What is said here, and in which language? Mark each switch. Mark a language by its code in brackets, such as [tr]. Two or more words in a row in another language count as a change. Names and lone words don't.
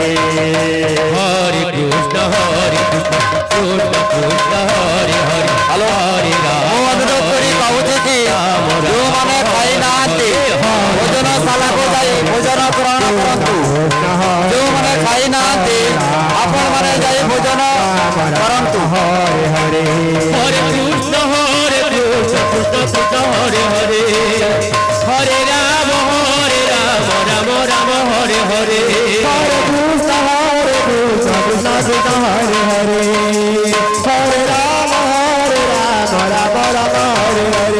[sa] हरे कृष्ण कृष्ण कृष्ण हरे हरे हरे [or] অনুରୋଧ କରି କହୁଛି କି ଯେଉଁମାନେ ଖାଇନାହାନ୍ତି ଭୋଜନଶାଳାକୁ ଯାଇ ଭୋଜନ ଗ୍ରହଣ କରନ୍ତୁ। ଯେଉଁମାନେ ଖାଇନାହାନ୍ତି ଆପଣମାନେ ଯାଇ ଭୋଜନ କରନ୍ତୁ। [sa] हरे हरे हरे कृष्ण कृष्ण कृष्ण हरे हरे हरे राम राम राम हरे हरे हरे कृष्ण कृष्ण कृष्ण हरे हरे हरे राम राम हरे हरे